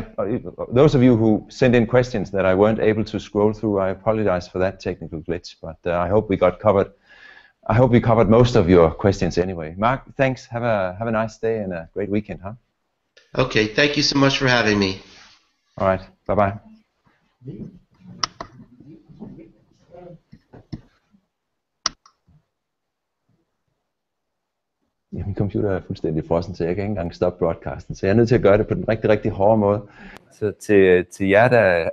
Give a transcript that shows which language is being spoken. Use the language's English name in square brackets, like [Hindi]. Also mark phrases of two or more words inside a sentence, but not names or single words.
[English] Those of you who sent in questions that I weren't able to scroll through, I apologize for that technical glitch. But I hope we got covered. I hope we covered most of your questions anyway. Mark, thanks. Have a nice day and a great weekend, huh? Okay. Thank you so much for having me. All right. Bye bye. [Danish] Ja, min computer er fuldstændig frossen, så jeg kan ikke engang stoppe broadcasten, så jeg er nødt til at gøre det på den rigtig, rigtig hårde måde. Så til jer, der...